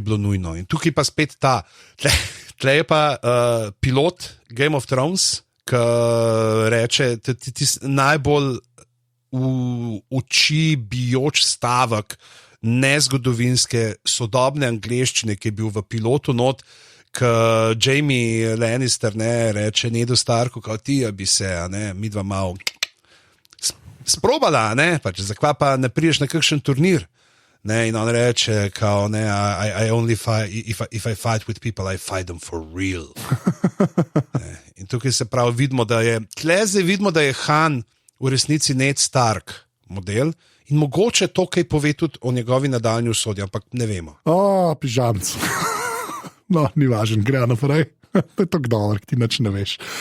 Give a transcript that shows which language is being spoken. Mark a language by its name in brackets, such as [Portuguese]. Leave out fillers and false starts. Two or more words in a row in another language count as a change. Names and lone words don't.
[Slovenian] bilo nujno, in tukaj pa spet ta, tle je pa pilot Game of Thrones, ki reče, najbolj v oči bijoč stavek nezgodovinske sodobne angleščine, ki je bil v pilotu not, ki Jamie Lannister, ne, reče Nedu Starku, kao ti, bi se, ne, mi dva malo sprobala, ne, pač, zakaj pa ne priješ na kakšen turnir. Ne, in on reče, kao, ne, [English] I only fight, if I fight with people, I fight them for real. [Slovenian] Ne, in tukaj se pravi, vidimo, da je Han v resnici Ned Stark model in mogoče to, kaj pove tudi o njegovi nadaljnji usodi, ampak ne vemo. Pižamc. No, ni važen, gre naprej. To je tako dobro, ti nič ne veš.